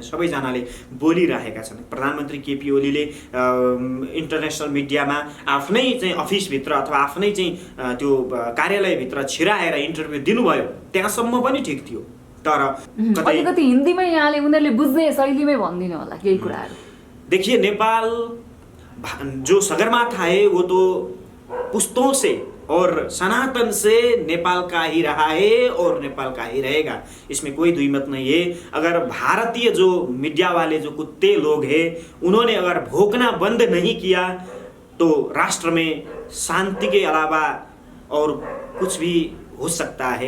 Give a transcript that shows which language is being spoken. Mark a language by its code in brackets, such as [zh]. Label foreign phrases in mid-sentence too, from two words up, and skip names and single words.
[ne] सबैजनाले बोलिरहेका छन्। प्रधानमन्त्री केपी ओलीले [en] international mediaमा [ne] आफ्नै चाहिँ अफिसभित्र अथवा आफ्नै चाहिँ त्यो कार्यालयभित्र छिराएर इन्टरभ्यू दिनुभयो, त्यहाँसम्म पनि ठिक थियो। तर अलिकति हिन्दीमै यहाँले उनीहरूले बुझ्ने शैलीमै भनिदिनु होला केही कुराहरू। [hi] देखिए, नेपाल जो सगरमाथा है वो तो पुश्तों से और सनातन से नेपाल का ही रहा है और नेपाल का ही रहेगा, इसमें कोई दुई मत नहीं है। अगर भारतीय जो मीडिया वाले जो कुत्ते लोग हैं, उन्होंने अगर भोंकना बंद नहीं किया तो राष्ट्र में शांति के अलावा और कुछ भी हो सकता है।